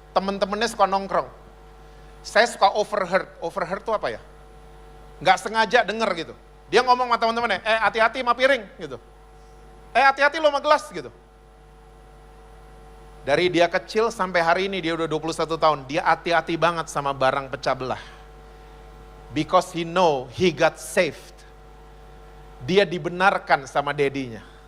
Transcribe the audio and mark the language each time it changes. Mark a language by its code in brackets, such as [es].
[id] Temen-temennya suka nongkrong. Saya suka overheard. Overheard itu apa ya? Gak sengaja denger gitu. Dia ngomong sama teman-temannya, hati-hati sama piring gitu. Hati-hati lo sama gelas gitu. Dari dia kecil sampai hari ini dia udah 21 tahun, dia hati-hati banget sama barang pecah belah. [en] Because he know he got saved. [id] Dia dibenarkan sama dedinya.